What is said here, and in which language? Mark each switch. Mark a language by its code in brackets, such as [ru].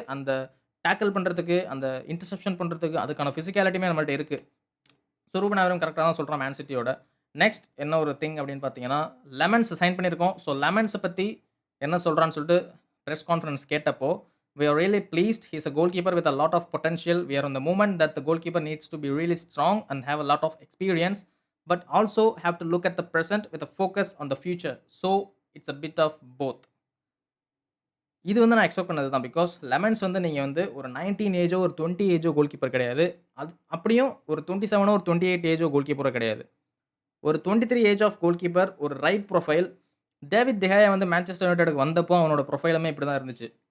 [ta] அந்த டேக்கிள் பண்றதுக்கு, அந்த இன்டர்செப்ஷன் பண்றதுக்கு அதுக்கான பிசிக்காலிட்டியுமே நம்மள்ட்ட இருக்கு. ஸோ ரூபன் ஆமரீம் கரெக்ட்டா தான் சொல்றான் மேன் சிட்டியோட. நெக்ஸ்ட் என்ன ஒரு திங் அப்படின்னு பார்த்தீங்கன்னா, லெமன்ஸ் சைன் பண்ணியிருக்கோம். ஸோ லெமன்ஸ பத்தி என்ன சொல்றான்னு சொல்லிட்டு பிரஸ் கான்ஃபரன்ஸ் கேட்டப்போ, [en] "We are really pleased. He is a goalkeeper with a lot of potential. We are in the moment that the goalkeeper needs to be really strong and have a lot of experience, but also have to look at the present with a focus on the future. So it's a bit of both." [ta] இது வந்து நான் expect பண்ணது தான். Because lemons வந்து நீங்க வந்து ஒரு 19 ஏஜோ, ஒரு 20 ஏஜோ கோல் கீப்பர் கிடையாது. அப்படியும் ஒரு 27ஓ, ஒரு 28 ஏஜோ கோல் கீப்பரோ கிடையாது. ஒரு 23 ஏஜ் ஆஃப் கோல் கீப்பர், ஒரு ரைட் ப்ரொஃபைல். டேவிட் டெஹாயா வந்து மான்செஸ்டர் யுனைட்டடுக்கு வந்தப்போ அவனோட ப்ரொஃபைலுமே இப்படி தான் இருந்துச்சு.